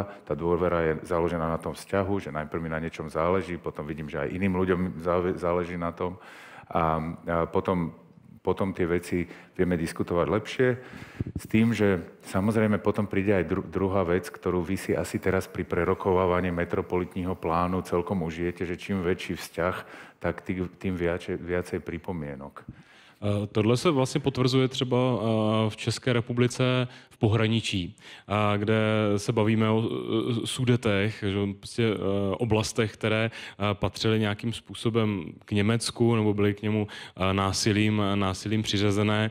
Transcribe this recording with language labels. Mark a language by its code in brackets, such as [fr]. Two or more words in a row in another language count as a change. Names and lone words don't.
[sk] Tá dôvera je založená na tom vzťahu, že najprv mi na niečom záleží, potom vidím, že aj iným ľuďom záleží na tom a potom tie veci vieme diskutovať lepšie. S tým, že samozrejme potom príde aj druhá vec, ktorú vy si asi teraz pri prerokovávaní metropolitního plánu celkom užijete, že čím väčší vzťah, tak tým viacej pripomienok. [cs] Tohle se vlastně potvrzuje třeba v České republice v pohraničí, kde se bavíme o Sudetech, prostě oblastech, které patřily nějakým způsobem k Německu nebo byly k němu násilím přiřazené.